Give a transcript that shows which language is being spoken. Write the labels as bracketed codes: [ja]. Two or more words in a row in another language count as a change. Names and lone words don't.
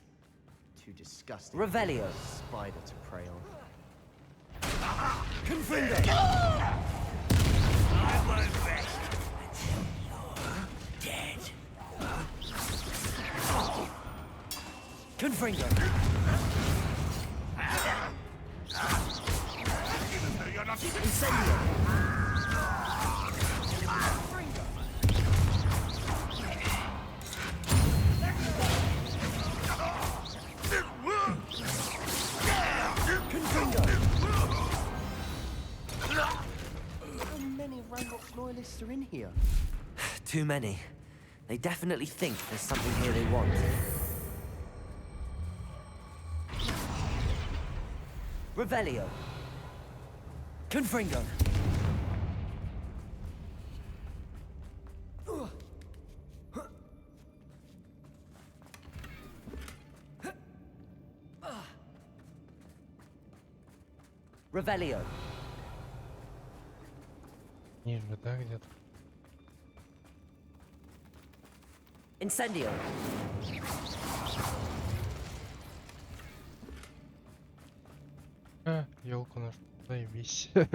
[en] Too disgusting. Revelio. Spider to prey on. Confringo. I won't rest until you're dead. Confringo. Incendio. How many Ranrock's loyalists are in here? Too many. They definitely think there's something here they want. Revelio. Confringo. Revelio. [ru] Ниже, да, где-то? [en] Incendio. [ru] Елку нашу. Заебись.